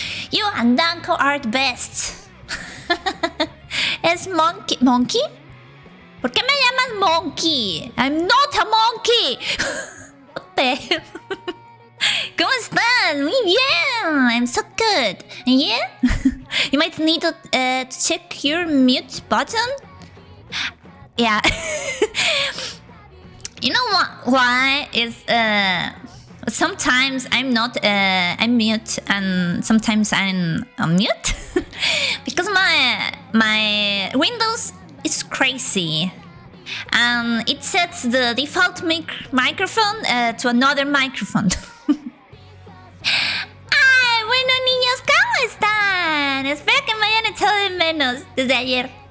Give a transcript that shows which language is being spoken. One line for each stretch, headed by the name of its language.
English: You and Danko are the best.
Spanish: Es Monkey. ¿Monkey? ¿Por qué me llamas Monkey?
English: I'm not a monkey.
Spanish: ¿Cómo estás? Muy bien.
English: I'm so good. And you? You might need to check your mute button. Yeah. You know why? Is sometimes I'm not I'm mute and sometimes I'm on mute because my Windows is crazy and it sets the default microphone to another microphone.
Spanish: Ay, bueno niños, ¿cómo están? Espero que me hayan echado de menos desde ayer.